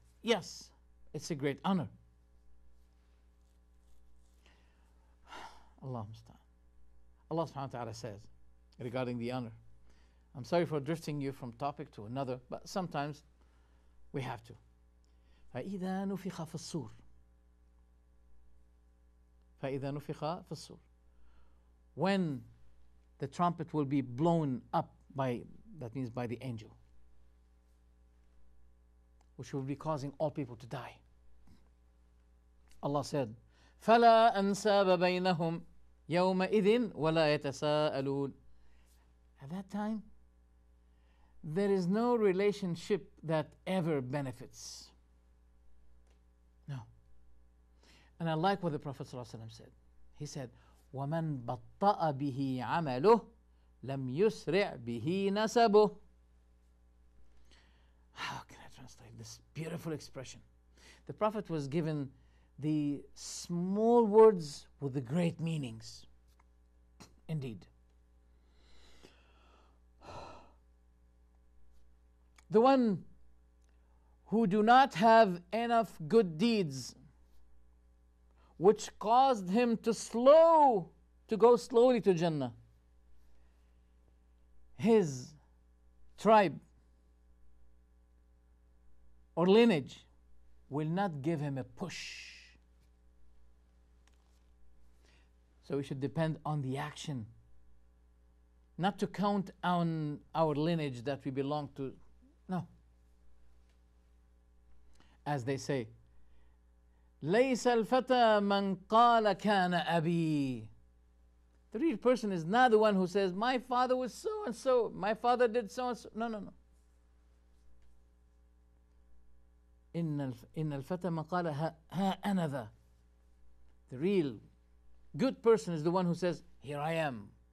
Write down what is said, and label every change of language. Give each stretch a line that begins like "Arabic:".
English: Yes, it's a great honor. Allah subhanahu wa ta'ala says regarding the honor. I'm sorry for drifting you from topic to another, but sometimes we have to.
Arabic: فَإِذَا نُفِخَ فِي الصُّورِ فَإِذَا نُفِخَ فِي الصُّورِ.
English: When the trumpet will be blown up by, that means by the angel, which will be causing all people to die. Allah said,
Arabic: فَلَا أَنْسَابَ بَيْنَهُمْ يَوْمَئِذٍ وَلَا يَتَسَاءَلُونَ.
English: At that time, there is no relationship that ever benefits. No. And I like what the Prophet ﷺ said. He said,
Arabic: وَمَنْ بَطَّأَ بِهِ عَمَلُهُ لَمْ يُسْرِعْ بِهِ نَسَبُهُ.
English: How can I translate this beautiful expression? The Prophet was given the small words with the great meanings. Indeed. The one who do not have enough good deeds which caused him to go slowly to Jannah, his tribe or lineage will not give him a push. So we should depend on the action, not to count on our lineage that we belong to. No. As they say,
Arabic: لَيْسَ الْفَتَى مَنْ قَالَ كَانَ أَبِي.
English: The real person is not the one who says, my father was so and so, my father did so and so. No, no, no.
Arabic: إِنَّ الْفَتَى مَنْ قَالَ هَا أَنَا ذَا.
English: The real good person is the one who says, here I am.